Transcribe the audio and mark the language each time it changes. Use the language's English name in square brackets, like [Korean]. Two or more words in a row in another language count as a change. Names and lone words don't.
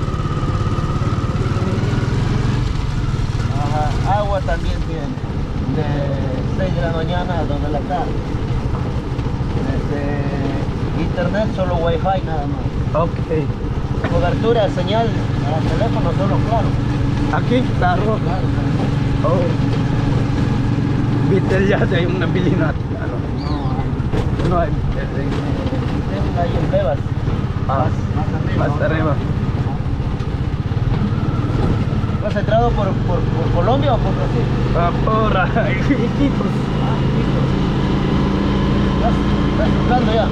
[Spanish] Ajá. Agua también tiene. De 6 de la mañana a 2 de la tarde. Internet solo wifi nada más. Ok. Cobertura, señal al teléfono solo claro. Aquí, claro. Claro. Oh. [Filipino] Bitel yata yung nabili natin. Ano? [Spanish] No hay Bitel. Ahí en Bebas. Más arriba. ¿Has entrado por Colombia o por Brasil? Por Iquitos. ¿Estás tocando ya?